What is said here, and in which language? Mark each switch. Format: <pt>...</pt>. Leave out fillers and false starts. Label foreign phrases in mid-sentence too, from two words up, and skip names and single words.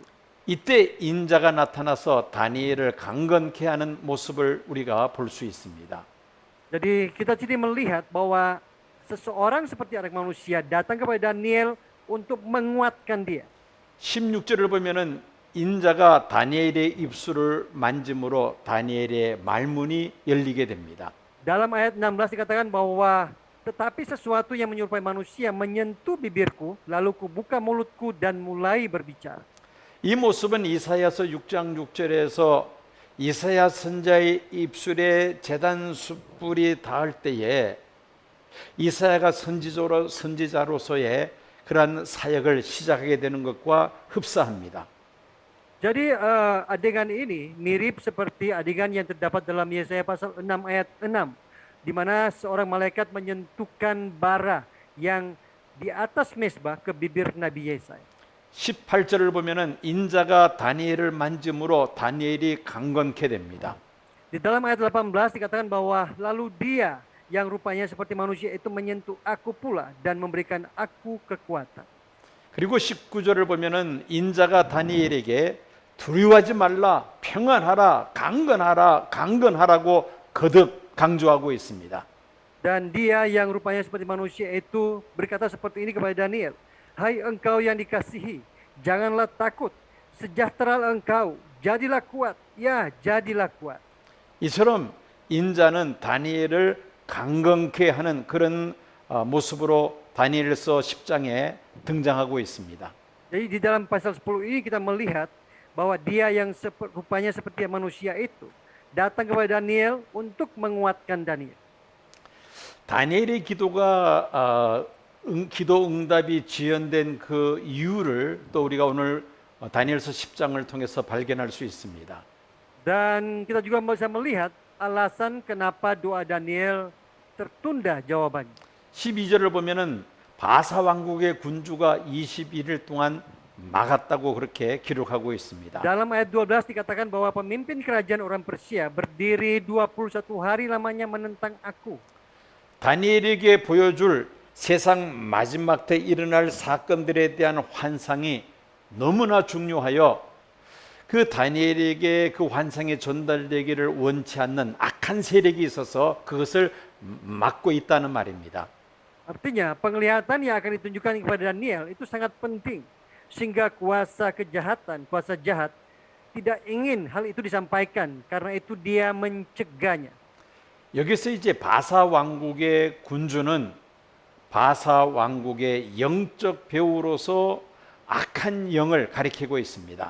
<ko>이때 인자가 나타나서 다니엘을 강건케 하는 모습을 우리가 볼 수 있습니다.</ko> <id>Jadi kita jadi melihat bahwa seseorang seperti anak manusia datang kepada Daniel untuk menguatkan dia.</id> <ko>16절을 보면은 인자가 다니엘의 입술을 만짐으로 다니엘의 말문이 열리게 됩니다.</ko> <id>Dalam ayat 16 dikatakan bahwa tetapi sesuatu yang menyerupai manusia menyentuh bibirku, lalu kubuka mulutku dan mulai berbicara.</id> <ko>이 모습은 이사야서 6장 6절에서 이사야 선자의 입술에 제단 숯불이 닿을 때에 이사야가 선지자로서의 그러한 사역을 시작하게 되는 것과 흡사합니다.</ko> <id>Jadi adegan ini mirip seperti adegan yang terdapat dalam Yesaya pasal 6 ayat 6, di mana seorang malaikat menyentuhkan bara yang di atas mezbah ke bibir Nabi Yesaya.</id> <ko>18절을 보면은 인자가 다니엘을 만짐으로 다니엘이 강건케 됩니다.</ko> <id>Di dalam ayat 18 dikatakan bahwa lalu dia yang rupanya seperti manusia itu menyentuh aku pula dan memberikan aku kekuatan.</id> <ko>그리고 19절을 보면은 인자가 다니엘에게 두려워하지 말라, 평안하라, 강건하라고 거듭 강조하고 있습니다.</ko> <id>Dan dia yang rupanya seperti manusia itu berkata seperti ini kepada Daniel. Hai engkau yang dikasihi, janganlah takut, sejahteralah engkau, jadilah kuat, ya jadilah kuat.</id> <ko>이처럼 인자는 다니엘을 강건케 하는 그런 모습으로 다니엘서 10장에 등장하고 있습니다.</ko> <id>Jadi di dalam pasal 10 ini kita melihat bahwa dia yang rupanya seperti manusia itu datang kepada Daniel untuk menguatkan Daniel.</id> <ko>다니엘의 기도가 기도 응답이 지연된 그 이유를 또 우리가 오늘 다니엘서 10장을 통해서 발견할 수 있습니다.</ko> <id>Dan kita juga bisa melihat alasan kenapa doa Daniel tertunda jawabannya.</id> <ko>12절을 보면은 바사 왕국의 군주가 21일 동안 막았다고 그렇게 기록하고 있습니다.</ko> <id>Dalam ayat 12 dikatakan bahwa pemimpin kerajaan orang Persia berdiri 21 hari lamanya menentang aku.</id> <ko>다니엘에게 보여줄 세상 마지막 때 일어날 사건들에 대한 환상이 너무나 중요하여 그 다니엘에게 그 환상이 전달되기를 원치 않는 악한 세력이 있어서 그것을 막고 있다는 말입니다.</ko> <id>Artinya penglihatan yang akan ditunjukkan kepada Daniel itu sangat penting. Sehingga kuasa kejahatan, kuasa jahat tidak ingin hal itu disampaikan. Karena itu dia mencegahnya.</id> <ko>여기서 이제 바사 왕국의 군주는 바사 왕국의 영적 배우로서 악한 영을 가리키고 있습니다.</ko>